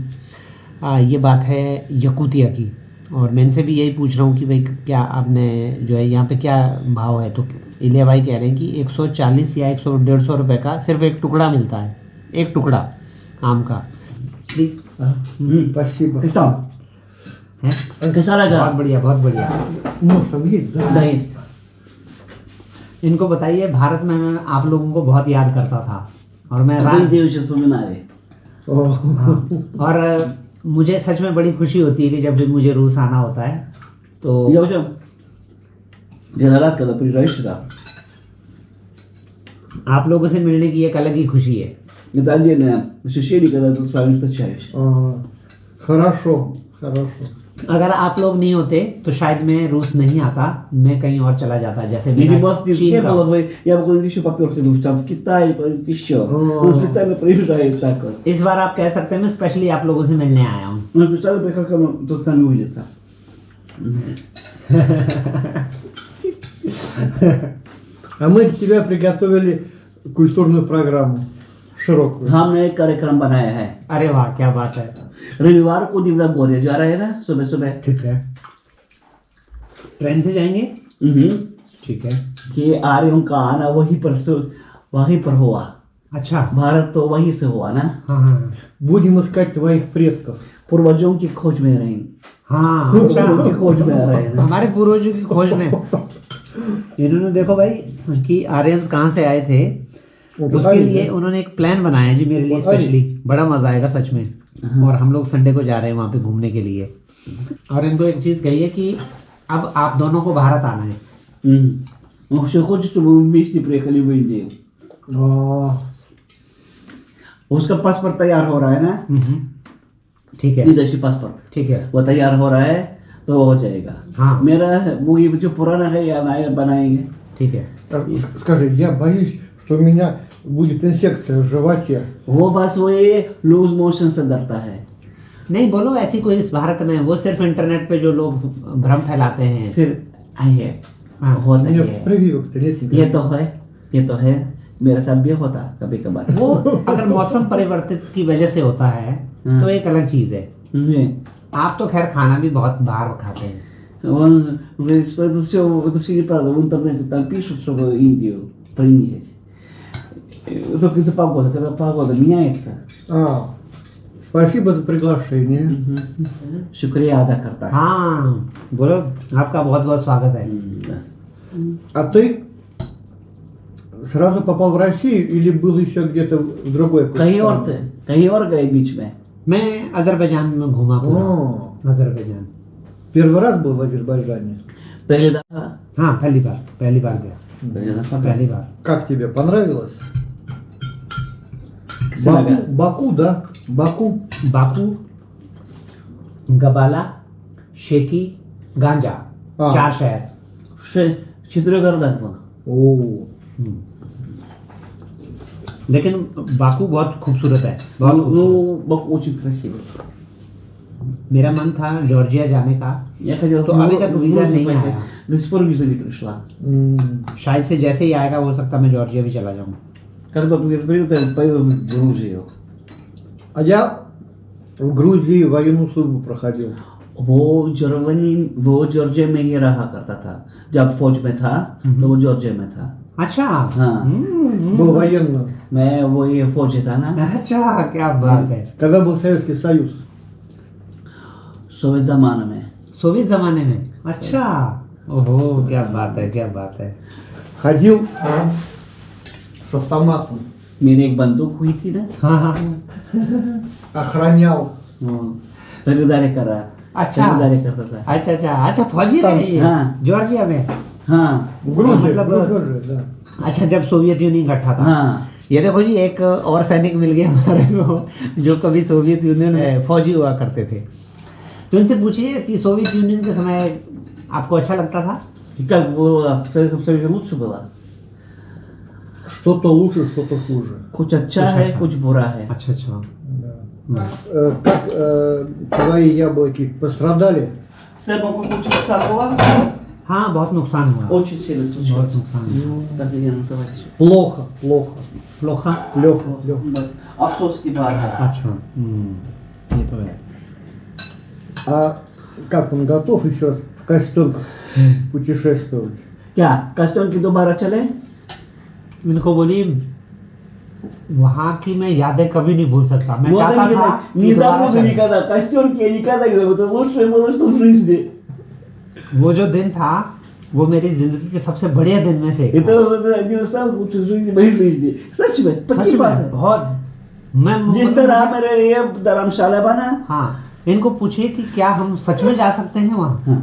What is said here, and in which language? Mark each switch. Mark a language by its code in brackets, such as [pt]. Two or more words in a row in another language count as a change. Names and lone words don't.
[hi] ये बात है यकूतिया की, और मैं इनसे भी यही पूछ रहा हूँ कि भाई क्या आपने जो है यहाँ पे क्या भाव है, तो इलिया भाई कह रहे हैं कि 140 या 100-150 रुपए का सिर्फ एक टुकड़ा मिलता है, एक टुकड़ा आम का। प्लीज। [ru] Спасибо. [hi] कैसा लगा? बहुत बढ़िया, बहुत बढ़िया। [ru] Ну, что есть, да? [hi] नहीं. इनको बताइए भारत में मैं आप लोगों को बहुत याद करता था, और मैं अभी देवश सुमिनारे. और मुझे सच में बड़ी खुशी होती है कि जब भी मुझे रूस आना होता है तो [ru] Я уже первый раз, когда приезжаешь сюда, [hi] आप लोगों से मिलने की एक अलग ही खुशी है। [ru] это отдельное ощущение, когда ты с вами встречаешься. Хорошо, хорошо. [hi] अगर आप लोग नहीं होते तो शायद मैं रूस नहीं आता, मैं कहीं और चला जाता, जैसे [ru] Если [hi] मेरा [ru] бы вас не [hi] चीन का। [ru] было бы, я бы куда-нибудь еще поперся, бы там в Китай, куда-нибудь еще. Он специально приезжает так вот. [hi] इस बार आप कह सकते हैं मैं स्पेशली आप लोगों से मिलने आया हूँ। [ru] Он специально приехал ко мне, тут с нами увидеться. А мы для тебя приготовили культурную программу широкую. [hi] हमने एक कार्यक्रम बनाया है. अरे वाह, क्या बात है। रविवार को दिव्या गौरी जा रहे हैं ना, सुबह सुबह. ठीक है, ट्रेन से जाएंगे। ठीक है। कि आर्यों का आना वहीं पर हुआ. अच्छा। भारत तो वहीं से हुआ ना. हाँ [ru] Будем искать твоих предков. [hi] पूर्वजों की खोज में रहेंगे. हाँ। पूर्वजों की खोज में आ रहे हैं ना. हमारे पूर्वजों की खोज में इन्होंने देखो भाई कि आर्यंस कहाँ से आए थे, उसके लिए उन्होंने एक प्लान बनाया जी मेरे लिए स्पेशली। बड़ा मजा आएगा सच में। और हम लोग संडे को जा रहे हैं वहाँ पे घूमने के लिए, और इनको एक चीज कही है कि अब आप दोनों को भारत आना है। [ru] Он все хочет, чтобы мы вместе приехали в Индию. [hi] उसका पासपोर्ट तैयार हो रहा है ना. ठीक है, विदेशी पासपोर्ट. ठीक है, वो तैयार हो रहा है तो हो जाएगा. हाँ। मेरा वो ये जो पुराना है या नया बनाएंगे. ठीक है। [ru] Скажи, я боюсь, что у меня будет инфекция в животе. [hi] वो बस वो ये [en] loose motion [hi] से डरता है. नहीं बोलो ऐसी कोई इस भारत में, वो सिर्फ इंटरनेट पे जो लोग भ्रम फैलाते हैं। फिर आइए. हाँ। होता [ru] У меня [hi] है. [ru] прививок-то нет никаких. [hi] ये तो है. मेरे साथ भी होता कभी कभार. वो अगर मौसम परिवर्तित की वजह से होता है तो एक अलग चीज है। आप तो खैर खाना भी बहुत बाहर खाते हैं। [ru] Это все неправда. В интернете там пишут, чтобы Индию принизить. Только из-за погоды. Когда погода меняется, Спасибо за приглашение. [hi] शुक्रिया अदा करता है. हाँ बोलो, आपका बहुत बहुत स्वागत है। [ru] А ты сразу попал в Россию или был еще где-то в другой [hi] कहीं और थे, कहीं और गए बीच में. मैं अजरबैजान में घूमा पूरा। अजरबैजान [ru] Первый раз был в Азербайджане. [hi] पहले दफा. हाँ पहली बार गया। पहली बार। [ru] Как тебе? Понравилось? [hi] कैसा लगा? [ru] Баку, да? Баку. [hi] बाकू, गबाला, शेकी, गांजा, हाँ। 4 शहर। चित्रगर्दन को. [ru] О, [hi] लेकिन बाकू बहुत खूबसूरत है, बहुत खूबसूरत। [ru] Ну, Баку очень красивый. [hi] मेरा मन था जॉर्जिया जाने का, [ru] Я хотел. [hi] तो अभी तक वीजा नहीं आया। [ru] До сих пор виза не пришла. [hi] शायद से जैसे ही आएगा हो सकता मैं जॉर्जिया भी चला जाऊँ। [ru] Когда виза придет, я поеду в Грузию. А я в Грузии военную службу проходил. [hi] वो जॉर्जिया में ही रहा करता था। जब फौज में था तो वो जॉर्जिया में था। अच्छा। हाँ। [ru] Был военным. [hi] मैं वो ये फौजी था ना। अच्छा, क्या बात है। [ru] Когда был Советский Союз. [hi] सोवियत जमाने में। सोवियत जमाने में। अच्छा। ओहो, क्या बात है, क्या बात है। [ru] Ходил с автоматом. [hi] मेरी एक बंदूक हुई थी ना। हाँ हाँ। [ru] Охранял. [hi] खरीदारी करा। अच्छा। खरीदारी करता था। अच्छा अच्छा अच्छा, फौजी रहे ये हाँ। जॉर्जिया में। हाँ। [ru] В Грузии. [hi] मतलब- [ru] в Грузии, да. [hi] अच्छा, जब सोवियत यूनियन इकट्ठा था। हाँ। ये देखो जी, एक और सैनिक मिल गया हमारे को जो कभी सोवियत यूनियन में फौजी हुआ करते थे। तो इनसे पूछिए कि सोवियत यूनियन के समय आपको अच्छा लगता था? [ru] И как было в Советском Союзе лучше было? Что-то лучше, что-то хуже. [hi] कुछ अच्छा है, कुछ बुरा है। अच्छा अच्छा। [ru] Да. Как твои яблоки пострадали? [hi] सेबों को कुछ नुकसान हुआ? हाँ, बहुत नुकसान हुआ। [ru] Очень сильно [hi] बहुत [ru] случилось. [hi] नुकसान हुआ। [ru] Так я называю. Плохо, плохо. लोखा। Легко. [hi] अफसोस की बात है। अच्छा। ये तो है। [ru] А как он готов еще раз в костюмках путешествовать? [hi] क्या कस्टम की दोबारा चले? इनको बोली वहाँ की मैं यादें कभी नहीं भूल सकता। मैं [ru] Вот [hi] चाहता [ru] они [hi] था [ru] говорят, [hi] कि [ru] не [hi] दोबारा [ru] забуду [hi] चले। [ru] никогда. Костюмки я никогда не забуду. Это лучшее было, что в жизни. [hi] वो जो दिन था वो मेरी जिंदगी के सबसे बढ़िया दिन में से एक था। [ru] Это один из самых лучших жизней моей жизни. [hi] सच में, सच पक्की में, बात है। बहुत। मैं जिस तरह मेरे लिए धर्मशाला बना, हाँ, इनको पूछिए कि क्या हम सच में जा सकते हैं वहाँ?